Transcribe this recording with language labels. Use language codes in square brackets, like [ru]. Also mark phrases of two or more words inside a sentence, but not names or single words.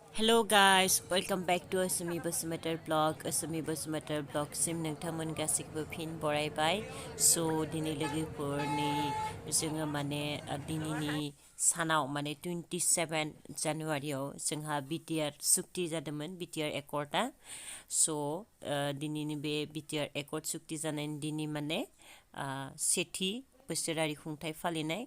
[en] Hello guys, welcome back to Asumi Basumatar blog. [brx] Asumi Basumatar blog sim नोंथांमोन गासिखौबो फिन बरायबाय। So दिनै लोगोफोरनि जोङो माने दिनैनि सानाव माने 27 जानुवारियाव जोंहा बिटिआर सुक्ति जादोंमोन बिटिआर एकर्डआ। So दिनैनि बे बिटिआर एकर्ड सुक्ति जानायनि दिनै माने सेथि बोसोरारि खुंथाय फालिनाय।